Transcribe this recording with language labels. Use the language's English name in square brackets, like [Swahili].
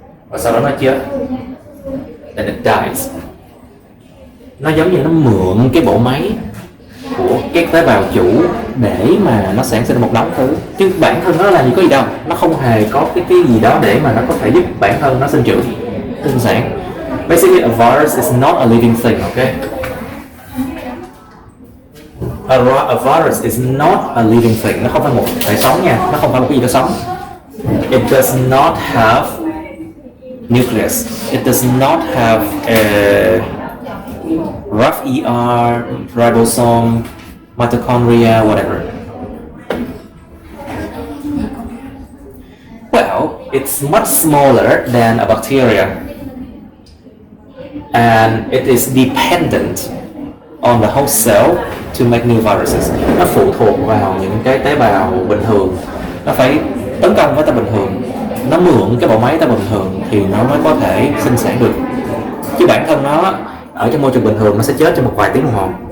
[Vietnamese] Và sau đó nó chết. [English] Then it dies. [Vietnamese] Nó giống như nó mượn cái bộ máy của cái tế bào chủ để mà nó sản sinh một đống thứ, chứ bản thân nó làm gì có gì đâu, nó không hề có cái gì đó để mà nó có thể giúp bản thân nó sinh trưởng, sinh sản. [English] Basically, a virus is not a living thing, okay? A virus is not a living thing. [Vietnamese] Nó không phải một thể sống nha, nó không phải một cái gì đó sống. [English] It does not have nucleus. It does not have a rough ER, ribosome, mitochondria, whatever. Well, it's much smaller than a bacteria, and it is dependent on the host cell to make new viruses. [Vietnamese] Nó phụ thuộc vào những cái tế bào bình thường, nó phải tấn công với tế bình thường, nó mượn cái bộ máy tế bình thường thì nó mới có thể sinh sản được. Chứ bản thân nó ở trong môi trường bình thường nó sẽ chết trong một vài tiếng đồng hồ.